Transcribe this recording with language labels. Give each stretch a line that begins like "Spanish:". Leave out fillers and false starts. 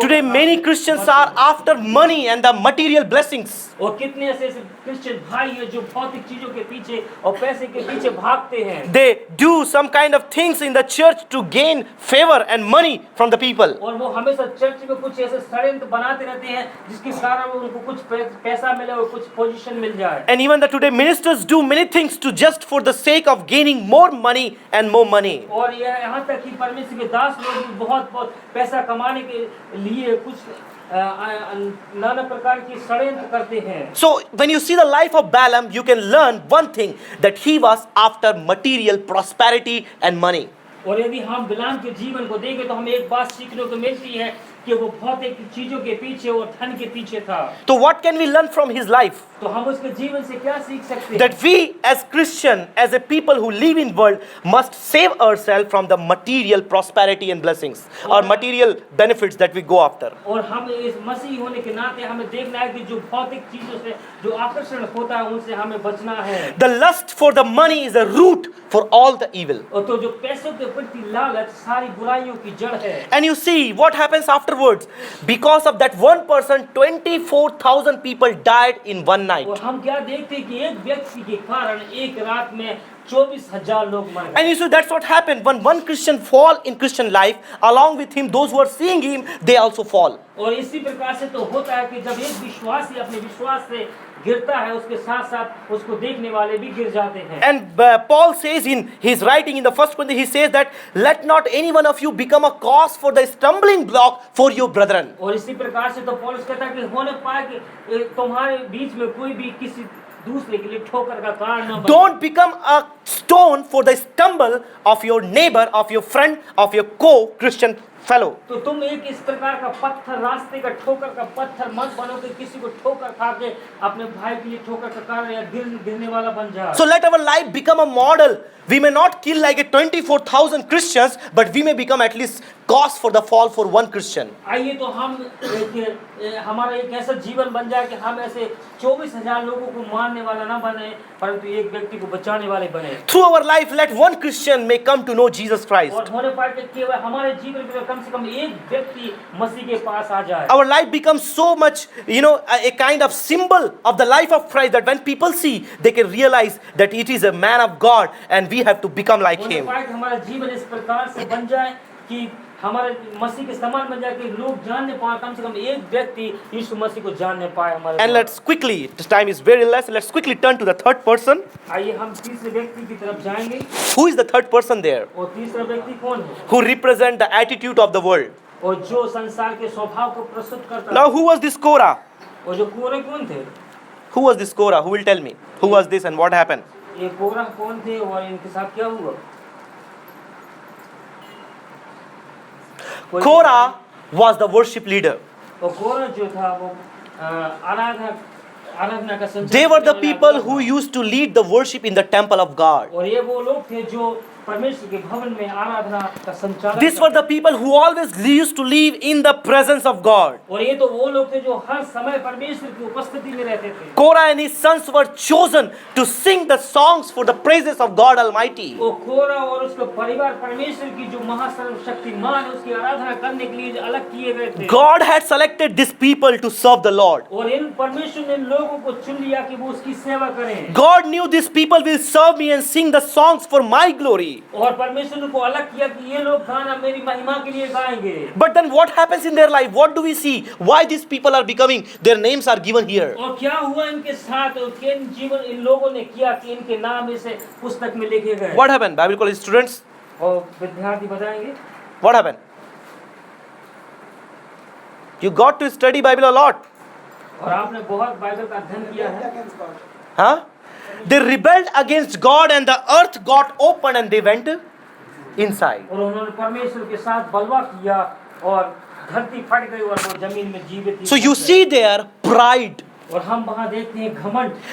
English: Today many Christians are after money and the material blessings.
Hindi: और कितने ऐसे Christian भाई हैं जो भौतिक चीजों के पीछे और पैसे के पीछे भागते हैं।
English: They do some kind of things in the church to gain favor and money from the people.
Hindi: और वो हमेशा चर्च में कुछ ऐसे षड्यंत्र बनाते रहते हैं जिसके कारण उनको कुछ पैसा मिले और कुछ पोजीशन मिल जाए।
English: And even the today ministers do many things to just for the sake of gaining more money and more money.
Hindi: और यहाँ तक कि परमेश्वर के दास लोग भी बहुत पैसा कमाने के लिए कुछ नाना प्रकार की षड्यंत्र करते हैं।
English: So when you see the life of Balaam, you can learn one thing, that he was after material prosperity and money.
Hindi: और यदि हम बिलाम के जीवन को देखें तो हमें एक बात सीखने को मिलती है कि वो भौतिक चीजों के पीछे और धन के पीछे था।
English: So what can we learn from his life?
Hindi: तो हम उसके जीवन से क्या सीख सकते हैं?
English: That we as Christian, as a people who live in world, must save ourselves from the material prosperity and blessings or material benefits that we go after.
Hindi: और हम इस मसीह होने के नाते हमें देखना है कि जो भौतिक चीजों से जो आकर्षण होता है उनसे हमें बचना है।
English: The lust for the money is a root for all the evil.
Hindi: और तो जो पैसों के प्रति लालच सारी बुराइयों की जड़ है।
English: And you see what happens afterwards. Because of that one person, 24,000 people died in one night.
Hindi: और हम क्या देखते हैं कि एक व्यक्ति के कारण एक रात में 24,000 लोग मर गए।
English: And you see that's what happened when one Christian fall in Christian life, along with him those who are seeing him, they also fall.
Hindi: और इसी प्रकार से तो होता है कि जब एक विश्वासी अपने विश्वास से गिरता है, उसके साथ साथ उसको देखने वाले भी गिर जाते हैं।
English: And Paul says in his writing in the first Corinthians, he says that let not any one of you become a cause for the stumbling block for your brethren.
Hindi: और इसी प्रकार से तो पौलुस कहता है कि होने पाए कि तुम्हारे बीच में कोई भी किसी दूसरे के लिए ठोकर का कारण न बने।
English: Don't become a stone for the stumble of your neighbor, of your friend, of your co-Christian fellow.
Hindi: तो तुम एक इस प्रकार का पत्थर, रास्ते का ठोकर का पत्थर मत बनो कि किसी को ठोकर खा के अपने भाई के लिए ठोकर का कारण या गिरने वाला बन जाए।
English: So let our life become a model. We may not kill like a 24,000 Christians, but we may become at least cause for the fall for one Christian.
Hindi: आइए तो हम हमारा एक ऐसा जीवन बन जाए कि हम ऐसे 24,000 लोगों को मारने वाला ना बने, परंतु एक व्यक्ति को बचाने वाले बने।
English: Through our life, let one Christian may come to know Jesus Christ.
Hindi: और होने पाए कि केवल हमारे जीवन में कम से कम एक व्यक्ति मसीह के पास आ जाए।
English: Our life becomes so much, a kind of symbol of the life of Christ, that when people see, they can realize that it is a man of God and we have to become like
Hindi: होने
English: him.
Hindi: पाए कि हमारा जीवन इस प्रकार से बन जाए कि हमारे मसीह के समान बन जाए कि लोग जानने पाए, कम से कम एक व्यक्ति यीशु मसीह को जानने पाए हमारे।
English: And let's quickly, this time is very less, let's quickly turn to the third person.
Hindi: आइए हम तीसरे व्यक्ति की तरफ जाएंगे।
English: Who is the third person there?
Hindi: और तीसरा व्यक्ति कौन है?
English: Who represent the attitude of the world.
Hindi: और जो संसार के स्वभाव को प्रस्तुत करता है।
English: Now who was this Korah?
Hindi: और जो कोरे कौन थे?
English: Who was this Korah? Who will tell me? Who was this and what happened?
Hindi: ये कोरा कौन थे और इनके साथ क्या हुआ?
English: Korah was the worship leader.
Hindi: और कोरा जो था वो आराधना का संचालन
English: They were the
Hindi: करने वाला
English: people
Hindi: लोग
English: who
Hindi: हैं।
English: used to lead the worship in the temple of God.
Hindi: और ये वो लोग थे जो परमेश्वर के भवन में आराधना का संचालन
English: These were
Hindi: करते
English: the people who always used to live in the presence of God.
Hindi: थे। और ये तो वो लोग थे जो हर समय परमेश्वर की उपस्थिति में रहते थे।
English: Korah and his sons were chosen to sing the songs for the praises of God Almighty.
Hindi: वो कोरा और उसका परिवार परमेश्वर की जो महासर्वशक्तिमान है उसकी आराधना करने के लिए अलग किए गए थे।
English: God had selected these people to serve the Lord.
Hindi: और इन परमेश्वर ने लोगों को चुन लिया कि वो उसकी सेवा करें।
English: God knew these people will serve me and sing the songs for my glory.
Hindi: और परमेश्वर ने को अलग किया कि ये लोग गाना मेरी महिमा के लिए गाएंगे।
English: But then what happens in their life? What do we see? Why these people are becoming? Their names are given here.
Hindi: और क्या हुआ इनके साथ और किन जीवन इन लोगों ने किया कि इनके नाम इस पुस्तक में लिखे गए।
English: What happened? Bible college students,
Hindi: और विद्यार्थी बताएंगे
English: what happened? You got to study Bible a lot.
Hindi: और आपने बहुत बाइबल का अध्ययन किया है। Huh?
English: They rebelled against God and the earth got open and they went inside.
Hindi: और उन्होंने परमेश्वर के साथ बलवा किया और धरती फट गई और वो जमीन में जीवित ही
English: So you
Hindi: फंस गए।
English: see there pride.
Hindi: और हम वहाँ देखते हैं घमंड।